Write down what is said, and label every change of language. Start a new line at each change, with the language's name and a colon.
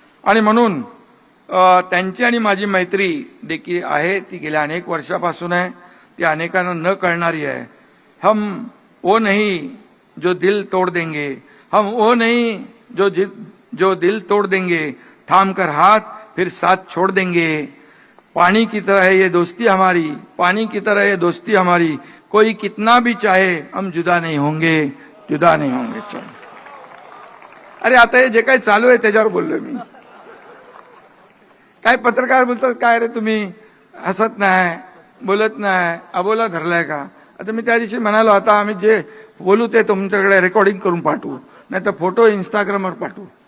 Marathi: आणि म्हणून त्यांची आणि माझी मैत्री देखील आहे, ती गेल्या अनेक वर्षापासून आहे, ती अनेकांना न कळणारी आहे.
Hindi: हम वो नहीं जो दिल तोड़ देंगे, हम वो नहीं जो दिल तोड़ देंगे, थाम कर हाथ फिर साथ छोड़ देंगे. पानी की तरह है ये दोस्ती हमारी, पानी की तरह ये दोस्ती हमारी, कोई कितना भी चाहे हम जुदा नहीं होंगे, जुदा नहीं होंगे. चलो
Marathi: अरे आता हे जे काही चालू आहे त्याच्यावर बोललोय मी. काय पत्रकार बोलतात, काय रे तुम्ही हसत नाही, बोलत नाही, अबोला धरलाय का? आता मी त्या दिवशी म्हणालो, आता आम्ही जे बोलू ते तुमच्याकडे रेकॉर्डिंग करून पाठवू, नाही तर फोटो इंस्टाग्रामवर पाठवू.